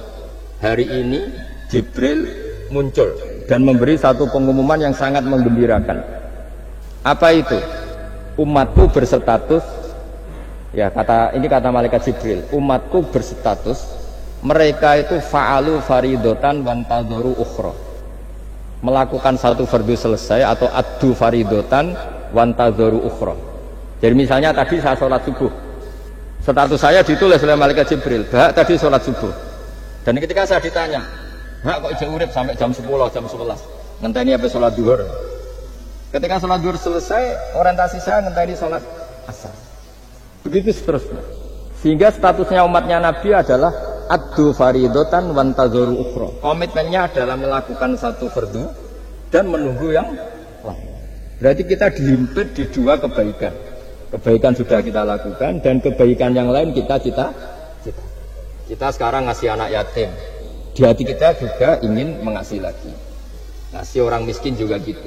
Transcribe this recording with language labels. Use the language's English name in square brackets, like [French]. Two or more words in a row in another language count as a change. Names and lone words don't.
[Indonesian] Hari ini Jibril muncul dan memberi satu pengumuman yang sangat menggembirakan. Apa itu? Umatku berstatus, ya ini kata malaikat Jibril, umatku berstatus mereka itu [Arabic] فعل فريضة وانتظر أخرى, [Indonesian] melakukan satu fardu selesai atau [Arabic] أدى فريضة وانتظر أخرى. [Indonesian] Jadi misalnya tadi saya sholat subuh, status saya ditulis oleh malaikat Jibril, bah tadi sholat subuh, dan ketika saya ditanya, [Javanese] Hak kok ijek urip [Indonesian] sampai jam 10, jam 11. [Javanese] Ngenteni apa sholat duhur. [Indonesian] Ketika sholat duhur selesai, orientasi saya ngenteni sholat asar. Begitu seterusnya. Sehingga statusnya umatnya Nabi adalah [Arabic] أدى فريضة وانتظر أخرى. [Indonesian] Komitmennya adalah melakukan satu fardu dan menunggu yang lain. Berarti kita dihimpit di dua kebaikan. Kebaikan sudah kita lakukan dan kebaikan yang lain kita sekarang ngasih anak yatim. Di hati kita juga ingin mengasih lagi. Ngasih orang miskin juga gitu.